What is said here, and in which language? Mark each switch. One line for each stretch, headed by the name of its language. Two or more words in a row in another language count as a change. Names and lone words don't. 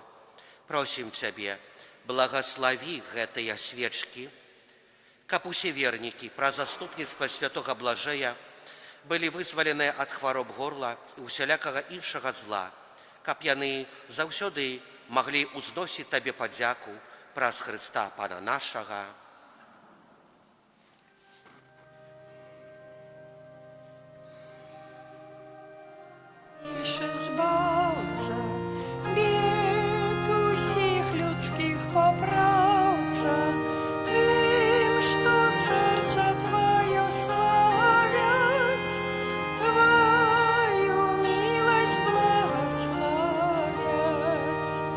Belarusian: Просім Цябе, благаславі гэтыя свечкі, каб усе вернікі праз заступніцтва святога Блажея былі вызваленыя ад хвароб горла і усялякага іншага зла, каб яны заўсёды маглі ўзносіць Табе падзяку праз Хрыста Пана нашага.
Ukrainian: Більше збавця, бід усіх людських поправця, тим, що серце Твоє славять, Твою милость благословять.